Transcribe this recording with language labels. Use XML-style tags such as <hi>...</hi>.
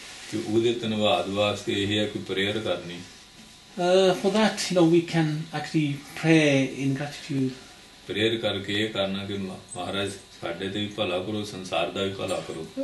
<pa>ਕਿ ਉਹਦੇ ਧੰਨਵਾਦ ਵਾਸਤੇ ਇਹ ਹੈ ਕਿ ਪ੍ਰੇਅਰ ਕਰਨੀ।</pa> <en>For that, we can actually pray in gratitude.</en> <pa>Prayer ਕਰਕੇ ਇਹ ਕਰਨਾ ਕਿ ਮਹਾਰਾਜ ਸਾਡੇ ਤੇ ਵੀ ਭਲਾ ਕਰੋ, ਸੰਸਾਰ ਦਾ ਵੀ ਭਲਾ ਕਰੋ।</pa>